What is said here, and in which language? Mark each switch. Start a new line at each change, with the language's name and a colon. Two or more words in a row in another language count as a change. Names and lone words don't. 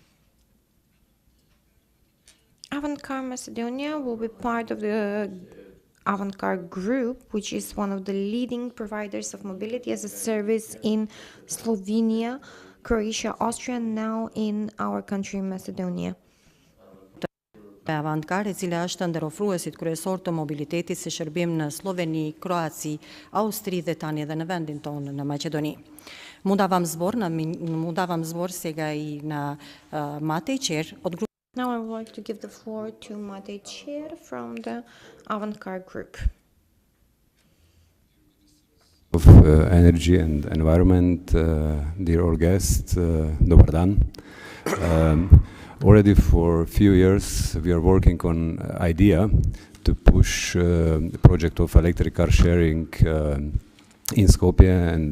English: Avantcar Macedonia will be part of the Avantcar Group, which is one of the leading providers of mobility as a service in Slovenia, Croatia, Austria, and now in our country, Macedonia.
Albanian: Avantcar, e cila është ndërofruesit kryesor të mobilitetit si shërbim në Sloveni, Kroaci, Austri dhe tani edhe në vendin tonë në Maqedoni.
Macedonian: Му давам збор сега и на Matej Qer од груп.
English: Now I would like to give the floor to Matej Qer from the Avantcar Group. Of Energy and Environment, dear all guests,
Croatian: dobar dan.
English: Already for a few years we are working on idea to push the project of electric car sharing in Skopje and